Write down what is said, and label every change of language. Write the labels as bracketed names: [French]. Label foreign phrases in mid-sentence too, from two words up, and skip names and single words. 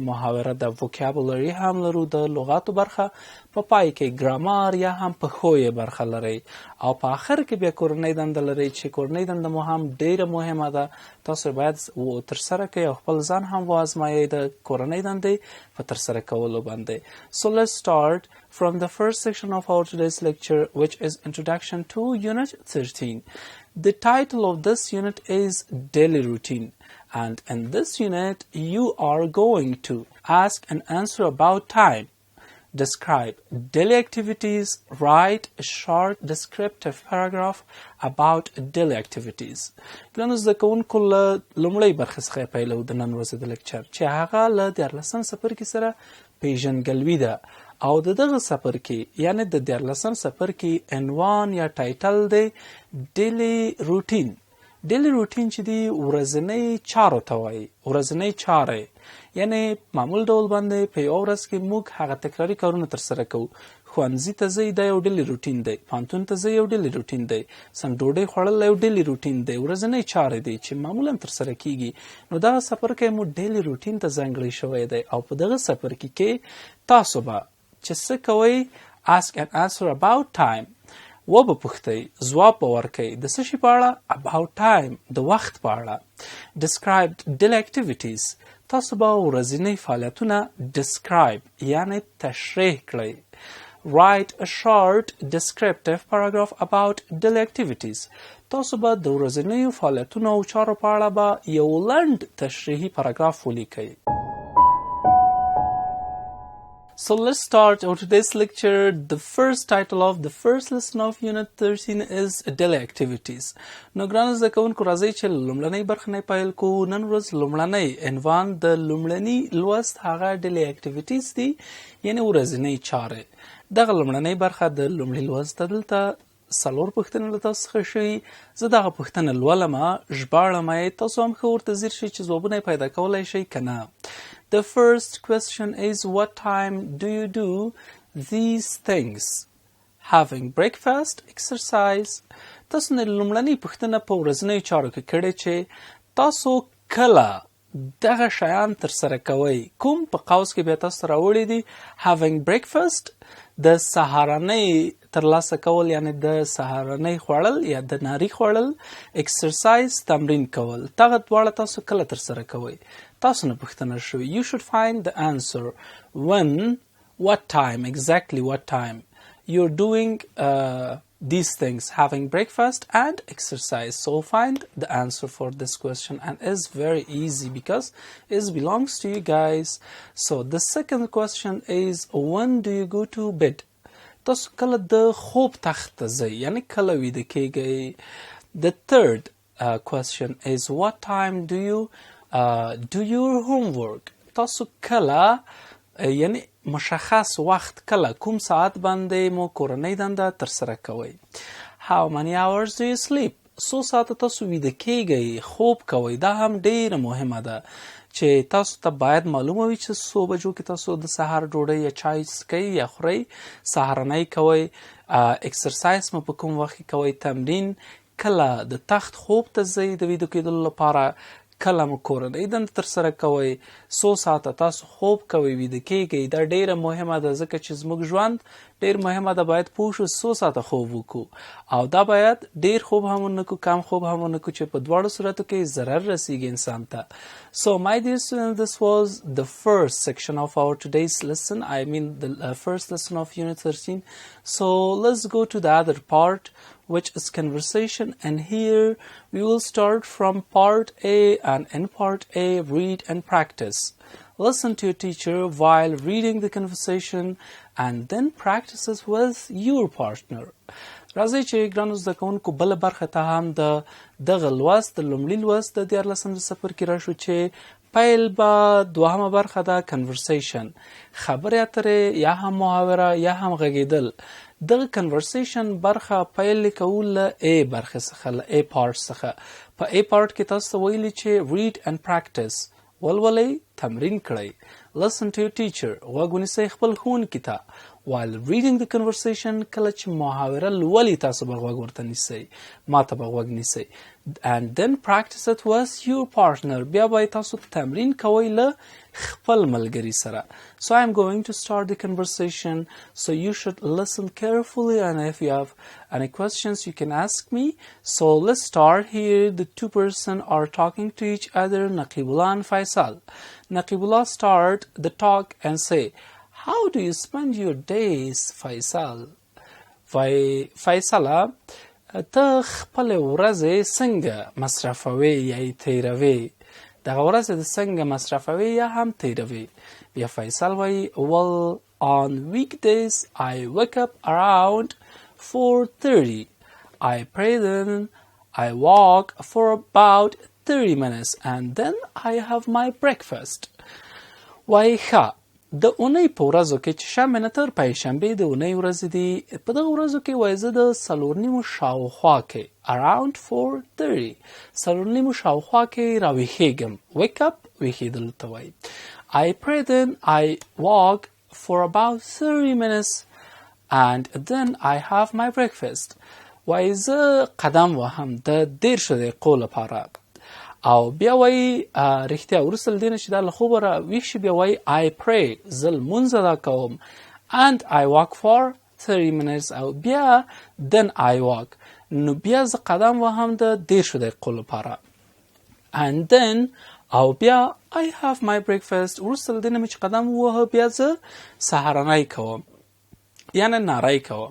[Pashto] محاوره د وکابولري هم لرو، د لغاتو برخه. په پای کې ګرامر یا هم پښویې برخه لري، او په آخر کې بیا کورنۍ دنده لري، چې کورنۍ دنده مو هم ډیره مهمه ده. تاسو باید ترسره کړئ او خپل ځان هم وازمایئ د کورنۍ دندې په ترسره کولو باندې. [English] So let's start from the first section of our today's lecture, which is Introduction to Unit 13. The title of this unit is Daily Routine, and in this unit you are going to ask and answer about time, describe daily activities, write a short descriptive paragraph about daily activities. [Pashto] ګرانو زده کوونکو، له لومړۍ برخې څخه پیلوو د نن ورځې د لیکچر، چې هغه له دیارلسم څپرکي سره پیژندګلوي ده. او د دغه څپرکي یعنې د دیارلسم څپرکي عنوان یا ټایټل دی [English] daily routine. daily routine [Pashto] چې دی ورځنۍ چارو ته وایي، ورځنۍ چارې، یعنی معمول ډول باندې په یوه ورځ کې موږ هغه تکراري کارونه ترسره کوو. ښوونځي ته ځئ دا یو [English] daily routine [Pashto] دی، پوهنتون ته ځئ یو [English] daily routine [Pashto] دی، سم ډوډۍ خوړل یو [English] daily routine [Pashto] دی، ورځنۍ چارې دی چې معمولا ترسره کیږي. نو دغه څپرکی مو [English] daily routine [Pashto] ته ځانګړی شوی دی او په دغه څپرکي کې تاسو به چې څه کوئ [English] ask and answer about time، [Pashto] و به پوښتئ، ځواب به ورکئ د څه شي په اړه، [English] about time، [Pashto] د وخت په اړه. [English] described daily activities، [Pashto] تاسو به ورځنی فعالیتونه describe یعنی تشریح کړئ. [English] write a short descriptive paragraph about daily activities، [Pashto] تاسو به د ورځنیو فعالیتونو او چارو په اړه به یو لنډ تشریحي پاراګراف ولیکئ. [English] So let's start our today's lecture. The first title of the first lesson of Unit 13 is Daily Activities. [Pashto] نو ګرانو زده کوونکو راځئ چې لومړنۍ برخه نه پیل کوو. نن ورځ لومړنۍ عنوان د لومړني لوست هغه [English] Daily Activities [Pashto] دي، یعنی ورځنۍ چارې. دغه لومړنۍ برخه د لومړي لوست دلته 4 پوښتنې له تاسو څخه شوي. زه دغه پوښتنه لولمه، ژباړم یې، تاسو هم ښه ورته ځیر شئ چې ځوابونه یې پیدا کولی شئ که نه. [English] The first question is, what time do you do these things? Having breakfast, exercise. [Pashto] تاسو نه لومړنۍ پوښتنه په ورځنیو چارو کې کړې چې تاسو کله دغه شیان ترسره کوئ. کوم په قوس کې بیا تاسو راوړي دي [English] having breakfast، [Pashto] د سهارنۍ ترلاسه کول یعنی د سهارنۍ خوړل یا د ناري خوړل، exercise تمرین کول. دغه دواړه تاسو کله ترسره کوئ؟ تاسو نه پوښتنه شوې. [English] You should find the answer when, what time, exactly what time you're doing these things, having breakfast and exercise. So find the answer for this question, and it's very easy because it belongs to you guys. So the second question is, when do you go to bed? [Pashto] تاسو کله د خوب تخت ته ځئ یعنی کله ویده کیږئ. [English] The third question is, what time do you do your homework؟ [Pashto] تاسو کله یعنی مشخص وخت کله کوم ساعت باندې مو کورنۍ دنده ترسره کوئ. [English] How many hours do you sleep؟ [Pashto] څو ساعته تاسو ویده کیږئ، خوب کوئ. دا هم ډیره مهمه ده چې تاسو ته باید معلومه وي چې څو بجو کې تاسو د سهار ډوډۍ یا چای څکئ یا خورئ، سهارنۍ کوئ، اکسرسایز مو په کوم وخت کې کوئ، تمرین، کله د تخت خوب ته ځئ د ویده کېدلو لپاره، کله مو کورنۍ دنده ترسره کوئ، څو ساعته تاسو خوب کوئ، ویده کیږئ. دا ډیره مهمه ده ځکه چې زموږ ژوند ډیر مهمه ده، باید پوه شو څو ساعته خوب وکړو او دا باید ډیر خوب هم ونه کړو، کم خوب هم ونه کړو چې په دواړو صورتو کې ضرر رسیږي انسان ته. [English] So my dear students, this was the first section of our today's lesson. I mean the first lesson of Unit 13. So let's go to the other part, which is conversation, and here we will start from part A, and in part A read and practice. Listen to your teacher while reading the conversation and then practice it with your partner. [Pashto] راځئ چې ګرانو زده کوونکو بله برخه ته هم د دغه لوست د لومړي لوست [English] د دیارلسم [Pashto] د څپرکي راشو چې پیل به دوهمه برخه ده conversation، خبرې اترې یا هم محاوره یا هم غږیدل. دغه conversation برخه پیل کوو له A برخه څخه، له [English] A part [Pashto] څخه. په [English] A part [Pashto] کې تاسو ته ویلي چې [English] read and practice، [Pashto] ولولئ، تمرین کړئ. [English] Listen to your teacher، [Pashto] غوږ ونیسئ خپل ښوونکي ته. [English] While reading the conversation، [Pashto] کله چې محاوره لولئ تاسو به غوږ ورته نیسئ، ما ته به غوږ نیسئ. [English] And then practice it with your partner، [Pashto] بیا به تاسو تمرین کوئ له خپل ملګري سره. [English] So I'm going to start the conversation, so you should listen carefully, and if you have any questions you can ask me. So let's start here. The two persons are talking to each other, Naqibullah and Faisal. Naqibullah start the talk and say, how do you spend your days, Faisal? Faisal، [Pashto] ته خپل ورځې څنګه مصرفوي یا یې تیروي؟ دغه ورځ د څنګه مصرفوي یا هم تیروي؟ بیا فیصل وایي [English] well, on weekdays I wake up around 4:30. I pray, then I walk for about 30 minutes and then I have my breakfast. [Pashto] وایي ښه، د اونۍ په ورځو کې چې شنبه نه تر پنجشنبې د اونۍ ورځې دي، په دغه ورځو کې وایي زه د 4:30 شاوخوا کې [English] around 4:30 [Pashto] 4:30 شاوخوا کې راویښېږم. [English] wake up [Pashto] ویښېدلو ته وایي. [English] I pray, then I walk for about 30 minutes and then I have my breakfast. [Pashto] وایي زه قدم وهم د 10 دقیقو لپاره او بیا وایي رښتیا وروسته له دې نه چې دا له خوبه راویښ شي بیا وایي [English] I pray [Pashto] زه لمونځ ادا کوم [English] and I walk for 30 minutes [Pashto] او بیا [English] then I walk [Pashto] نو بیا زه قدم وهم د 10 دقیقو لپاره [English] and then [Pashto] او بیا [English] I have my breakfast [Pashto] وروسته له دې نه مې چې قدم ووهه بیا زه سهارنۍ کوم یعنې ناری کوم.